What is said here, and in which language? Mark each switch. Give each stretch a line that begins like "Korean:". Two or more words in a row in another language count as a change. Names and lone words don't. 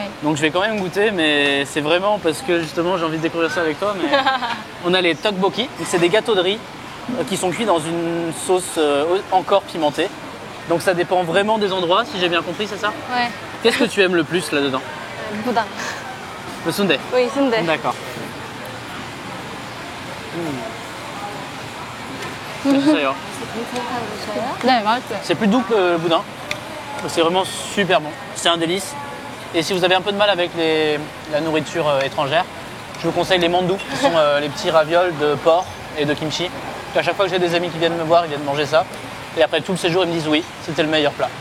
French: Donc je vais quand même goûter, mais c'est vraiment parce que justement j'ai envie de découvrir ça avec toi. Mais on a les tteokbokki, c'est des gâteaux de riz qui sont cuits dans une sauce encore pimentée. Donc ça dépend vraiment des endroits, si j'ai bien compris, c'est ça? Ouais. Qu'est-ce que tu aimes le plus là-dedans? Boudin. Le sundae. Oui, sundae. D'accord.
Korean: 맛있어요. 네, 맛있어요.
French: C'est plus doux que le boudin. C'est vraiment super bon. C'est un délice. Et si vous avez un peu de mal avec la nourriture étrangère, je vous conseille les mandous, qui sont les petits ravioles de porc et de kimchi. À chaque fois que j'ai des amis qui viennent me voir, ils viennent manger ça. Et après tout le séjour, ils me disent oui, c'était le meilleur plat.